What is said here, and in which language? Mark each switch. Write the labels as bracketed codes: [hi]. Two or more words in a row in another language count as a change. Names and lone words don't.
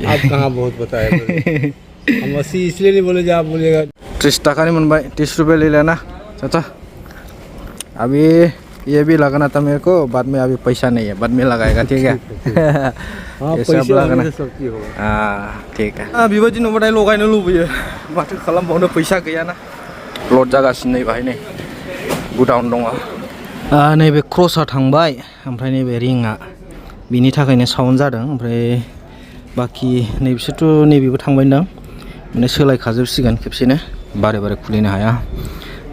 [hi] आप कहाँ बहुत बताए हम 80 इसलिए नहीं बोले आप बोलिएगा 30 टाका नहीं मन भाई 30 रुपये ले लेना चाचा अभी ये भी लगाना था मेरे को बाद में अभी पैसा नहीं है बाद में लगाएगा ठीक है हाँ ये सब पैसे लगाना लगाने से सब चीज होगा ठीक है [brx] बेबायदि नुबाथाय लगायनो लुबैयो माथो खालामबावनो फैसा गैयाना लड जागासिनो नै बाहाय नै गुडाउन दङ नैबे क्रसआ थांबाय ओमफ्राय नैबे रिंआ बिनि थाखायनो साउन्ड जादों ओमफ्राय बाखि नैबिसोरथ' नैबेबो थांबायदां माने सोलायखाजोबसिगोन खेबसेनो बारे बारे खुलिनो हाया दा